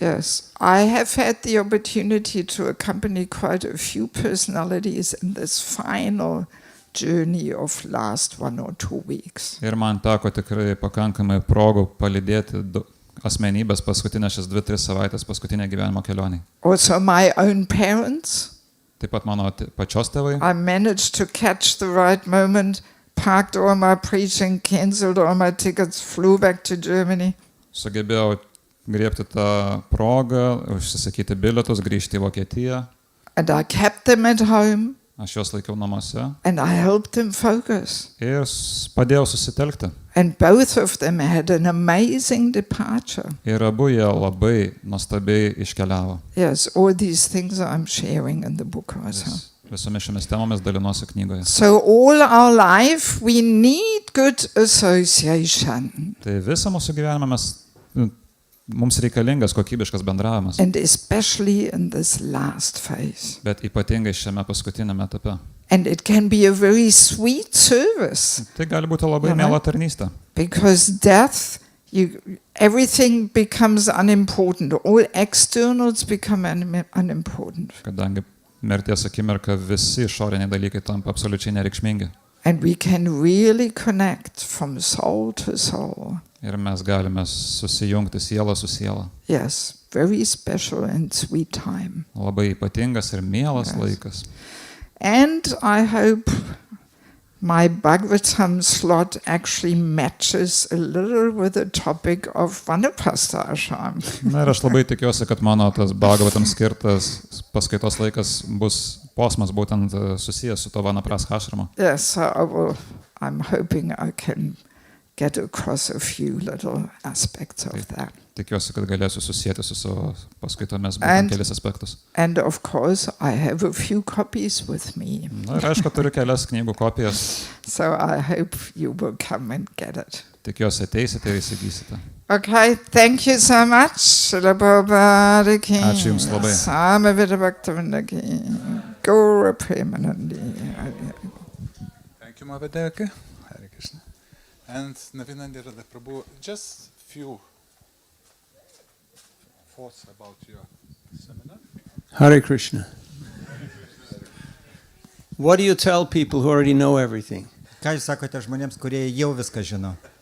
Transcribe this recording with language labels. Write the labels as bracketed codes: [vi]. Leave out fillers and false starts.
[en] Yes, I have had the opportunity to accompany quite a few personalities in this final journey of last 1 or 2 weeks. [lt] Ir man teko tikrai pakankamai progų palydėti asmenybės paskutinės šias 2-3 savaitės paskutinę gyvenimo kelionį. [en] Also my own parents. [lt] Taip pat mano pačios tėvai. [en] I managed to catch the right moment, parked all my preaching, cancelled all my tickets, flew back to Germany. [lt] Sugebėjau griebti tą progą, užsisakyti bilietus, grįžti į Vokietiją. [en] And I kept them at home. [lt] Aš juos laikiau namuose. [en] And I helped them focus. [lt] Ir padėjau susitelkti. [en] And both of them had an amazing departure. [lt] Ir abu jie labai nuostabiai iškeliavo. [en] Yes, all these things I'm sharing in the book also. [lt] Visomis šiomis temomis dalinuosi knygoje. [en] So all our life we need good association. [lt] Tai visą mūsų gyvenimą mums reikalingas kokybiškas bendravimas. [en] And especially in this last phase. [lt] Bet ypatingai šiame paskutinėme etape. [en] And it can be a very sweet service. [lt] Tai gali būti labai miela tarnystė. [en] Because death, everything becomes unimportant. All externals become unimportant. [lt] Kadangi mirties akimirka visi išoriniai dalykai tampa absoliučiai nereikšmingi. [en] And we can really connect from soul to soul. [lt] Ir mes galime susijungti sielą su siela. [en] Yes, very special and sweet time. [lt] Labai ypatingas ir mielas laikas. [en] And I hope my Bhagavatam slot actually matches a little with the topic of Vanapasta ashram. [lt] Na ir aš labai tikiuosi, kad mano tas Bhagavatam skirtas paskaitos laikas bus posmas būtent susijęs su to Vanaprastha ašramu. [en] Yes, so I'm hoping I can get across a few little aspects of that. [lt] Tikiuosi, kad galėsiu susijęti su savo paskaitomis būtent kelis aspektus. [en] And of course, I have a few copies with me. [lt] Na ir aišku, turiu kelias knygų kopijas. [en] So I hope you will come and get it. [lt] Tikiuosi ateisite ir įsigysite. [en] Okay, thank you so much. Srila Prabhupada ki. [lt] Ačiū Jums labai. [sa] Samavita Bhaktivinoda ki. Gaura Premanandi. [en] Thank you, Mahavadeka. Hare Krishna. And Navinandi Radha Prabhu, just few thoughts about your seminar. Hare Krishna. What do you tell people who already know everything? [lt] Ką jūs sakote žmonėms, kurie jau viską žino?